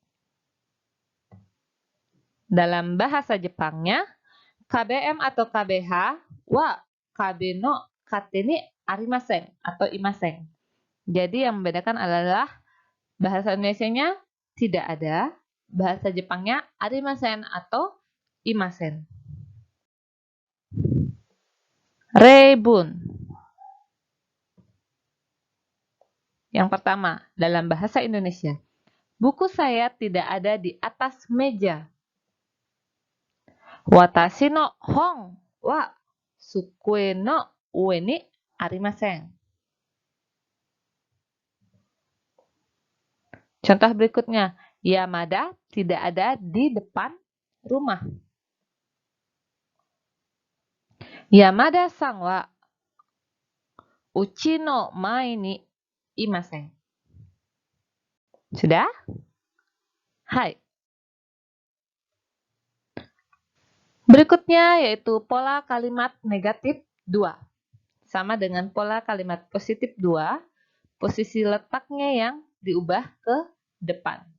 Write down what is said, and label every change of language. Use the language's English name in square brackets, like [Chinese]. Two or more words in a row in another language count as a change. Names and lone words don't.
[Indonesian] Dalam bahasa Jepangnya, KBM atau KBH [Japanese] は壁の糧にありません [Indonesian] atau imasen. Jadi yang membedakan adalah bahasa Indonesianya tidak ada, bahasa Jepangnya arimasen atau imasen. Reibun. Yang pertama, dalam bahasa Indonesia, buku saya tidak ada di atas meja. [Japanese] 私の本は机の上にありません. [Indonesian] Contoh berikutnya, Yamada tidak ada di depan rumah. [Japanese] 山田さんは家の前にいません. [Indonesian] Sudah? Hai. Berikutnya yaitu pola kalimat negatif 2. Sama dengan pola kalimat positif 2, posisi letaknya yang diubah ke depan.